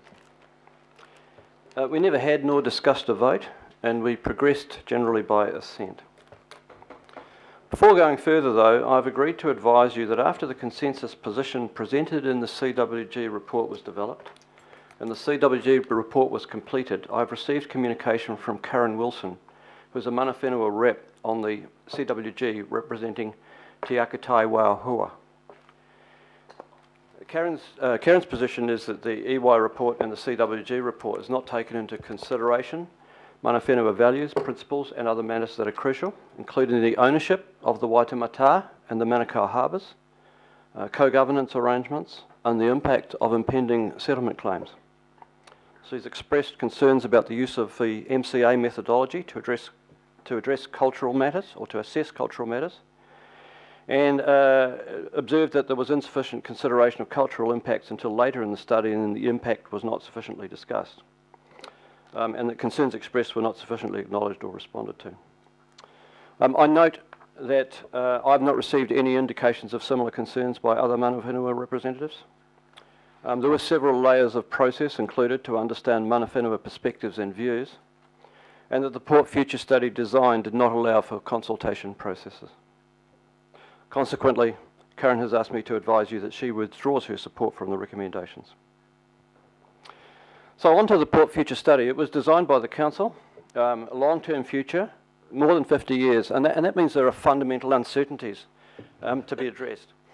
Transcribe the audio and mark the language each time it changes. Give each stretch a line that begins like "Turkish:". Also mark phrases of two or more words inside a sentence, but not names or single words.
English: We never had nor discussed a vote, and we progressed generally by assent. Before going further though, I've agreed to advise you that after the consensus position presented in the CWG report was developed, and the CWG report was completed, I've received communication from Karen Wilson, who's a
Māori: mana whenua
English: rep on the CWG representing Te Akatai Wauhua. Karen's position is that the EY report and the CWG report is not taken into consideration
Māori: mana whenua
English: values, principles and other matters that are crucial, including the ownership of the Waitemata and the Manukau harbours, co-governance arrangements and the impact of impending settlement claims. She's expressed concerns about the use of the MCA methodology to address cultural matters or to assess cultural matters, and observed that there was insufficient consideration of cultural impacts until later in the study, and the impact was not sufficiently discussed, and that concerns expressed were not sufficiently acknowledged or responded to. I note that I've not received any indications of similar concerns by other
Māori: mana whenua
English: representatives. There were several layers of process included to understand
Māori: mana whenua
English: perspectives and views, and that the Port Future Study design did not allow for consultation processes. Consequently, Karen has asked me to advise you that she withdraws her support from the recommendations. So on to the Port Future Study. It was designed by the Council, a long-term future, more than 50 years, and that means there are fundamental uncertainties to be addressed.